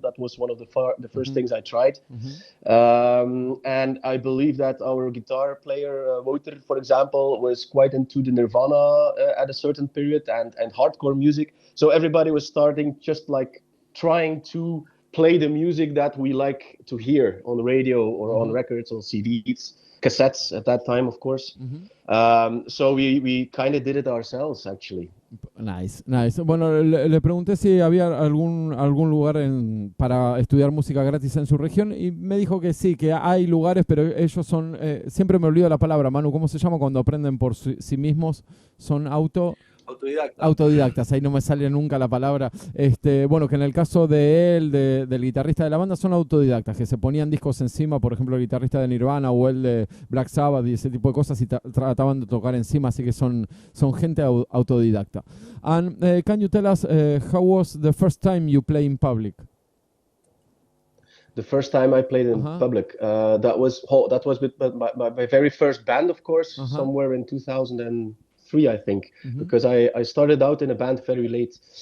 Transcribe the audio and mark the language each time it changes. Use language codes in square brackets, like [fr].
[en] That was one of the first things I tried. And I believe that our guitar player, Wouter, for example, was quite into the Nirvana at a certain period and hardcore music. So everybody was starting just like trying to play the music that we like to hear on the radio or on records or CDs. Cassettes at that time, of course. So we kind of did it ourselves, actually. Nice. [es] Bueno, le pregunté si había algún lugar para estudiar música gratis en su región y me dijo que sí, que hay lugares, pero ellos son, siempre me olvido la palabra, Manu, ¿cómo se llama cuando aprenden por sí mismos? Son autodidactas, ahí no me sale nunca la palabra. Bueno, que en el caso de él, del guitarrista de la banda, son autodidactas, que se ponían discos encima, por ejemplo, el guitarrista de Nirvana o el de Black Sabbath y ese tipo de cosas, y trataban de tocar encima, así que son gente autodidacta. [en] And can you tell us how was the first time you play in public? The first time I played in public, that was with my very first band, of course, somewhere in 2003, I think, because I started out in a band very late.